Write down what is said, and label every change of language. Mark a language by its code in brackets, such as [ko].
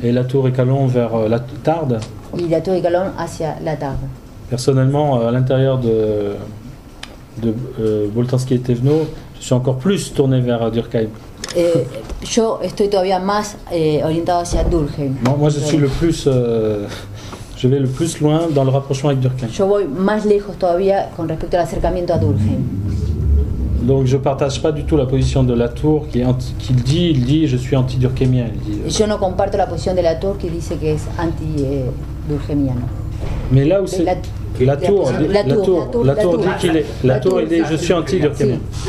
[fr] et Latour et Calon vers la Tarde. [es] y Latour y Calon hacia la Tarde. [fr] Personnellement, à l'intérieur de Boltanski et Thévenot, je suis encore plus tourné vers Durkheim. [es] Yo estoy todavía más orientado hacia Durkheim. [fr] Moi, je suis le plus, je vais le plus loin dans le rapprochement avec Durkheim. [es] Yo voy más lejos todavía con respecto al acercamiento a Durkheim. [fr] Donc je partage pas du tout la position de Latour qui dit je suis anti-durkheimien. [es] Yo no comparto la posición de Latour que dice que es anti-durkheimiano. [fr] Mais là où c'est Latour dit qu'il est Latour il dit je suis anti-durkheimien.